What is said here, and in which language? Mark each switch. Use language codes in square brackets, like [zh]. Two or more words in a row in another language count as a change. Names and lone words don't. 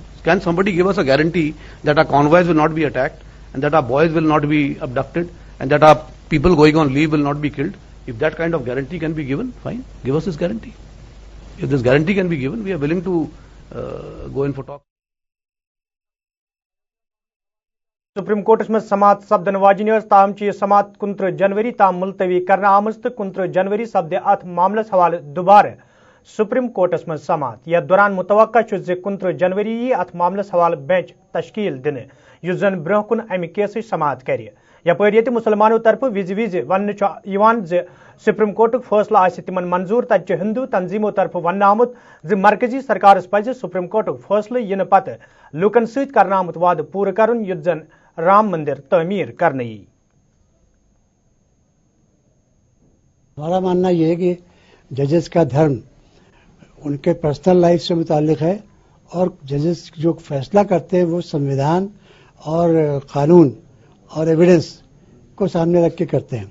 [en] Can somebody give us a guarantee that our convoys will not be attacked, and that our boys will not be abducted, and that our people going on leave will not be killed? If that kind of guarantee can be given, fine. Give us this guarantee. If this guarantee can be given, we are willing to go in for talk. [ks] सुप्रीम कोर्टस में समात सपदन वाजिन ताम समात 29 जनवरी ताम मुलतवी करना आमज तो 29 जनवरी सपदे अथ मामलस हवाले दुबार सुप्रीम कोर्टस में समात यथ दौरान मुतवक्का 29 जनवरी यी अथ मामलस हवाले बेंच तश्कील दिन युस जन ब्रोह कुन अमि केस समात कर यपर ये मुसलमानों तरफ विज विज वन सुप्रीम कोर्टुक फैसला आसि तिमन मंजूर तत हिंदू तंजीमों तरफ वन आमुत मरकजी सरकारस पज सुप्रीम कोर्टुक फैसले इन पत लूकन सत करना आमुत वाद पूरा करुन युत जन राम मंदिर तमीर करने। [hi] हमारा मानना यह है कि जजेस का धर्म उनके [en] personal life [hi] से मुताल्लिक है और जजेस जो फैसला करते हैं वो संविधान और कानून और एविडेंस को सामने रख के करते हैं।